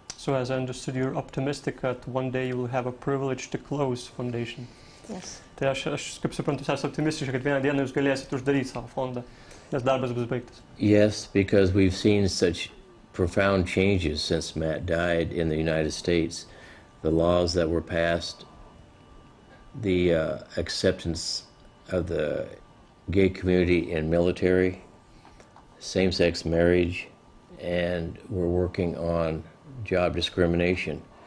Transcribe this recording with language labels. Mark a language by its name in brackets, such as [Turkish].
[English] So as I understood, you're optimistic that one day you will have a privilege to close foundation. Yes. [Lithuanian] Tai aš kaip suprantu, esate optimistiški, kad vieną dieną jūs galėsite uždaryti savo fondą, nes darbas bus baigtas. Yes, because we've seen such profound changes since Matt died in the United States. The laws that were passed, the acceptance of the gay community in military, same-sex marriage, and we're working on job discrimination.